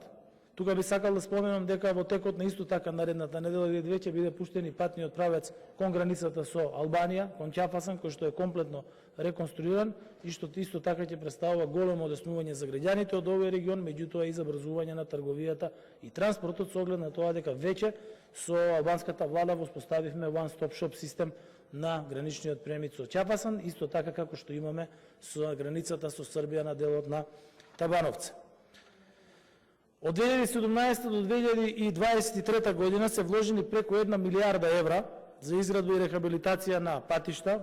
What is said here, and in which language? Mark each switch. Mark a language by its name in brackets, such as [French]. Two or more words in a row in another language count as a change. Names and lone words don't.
[Macedonian] Тука би сакал да споменам дека во текот на исто така наредната недела или две ќе биде пуштен и патниот правец кон границата со Албанија, кон Ќафасан, кој што е комплетно реконструиран и што исто така ќе представува големо одеснување за граѓаните од овој регион, меѓутоа и за брзување на трговијата и транспортот со оглед на тоа дека веќе со албанската влада воспоставивме [English] one-stop shop [Macedonian] систем на граничниот премит со Ќафасан, исто така како што имаме со границата со Србија на делот на Табановце. Од 2017 до 2023 година се вложени преку 1 милијарда евра за изградба и рехабилитација на патишта.